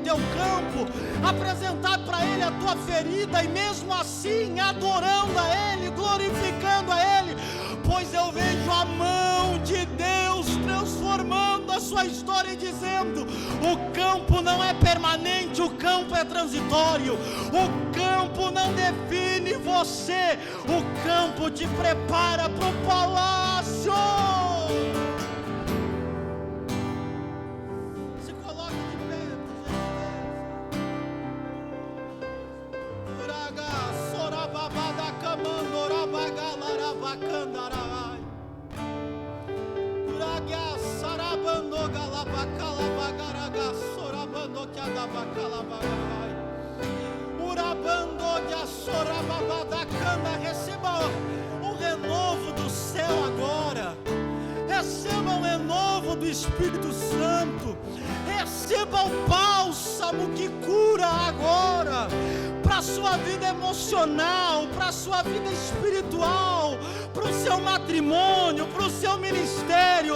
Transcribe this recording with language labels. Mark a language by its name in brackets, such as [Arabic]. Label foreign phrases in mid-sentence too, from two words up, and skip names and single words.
[Portuguese] teu campo, apresentar para Ele a tua ferida, e mesmo assim adorando a Ele, glorificando a Ele, pois eu vejo a mão de Deus transformando a sua história e dizendo: o campo não é permanente, o campo é transitório, o campo não define você, o campo te prepara para o palácio. Se coloque de pé, Uraga, sorababada, camandorabagalaravacandarai. Uraga, sarabando, galabacalabagaraga, sorabando, kiadabacalabagarai. Urabando, sorababada, canda. Receba o renovo do céu agora. Receba o renovo do Espírito Santo. Receba o bálsamo que cura agora, para a sua vida emocional, para a sua vida espiritual, para o seu matrimônio, para o seu ministério.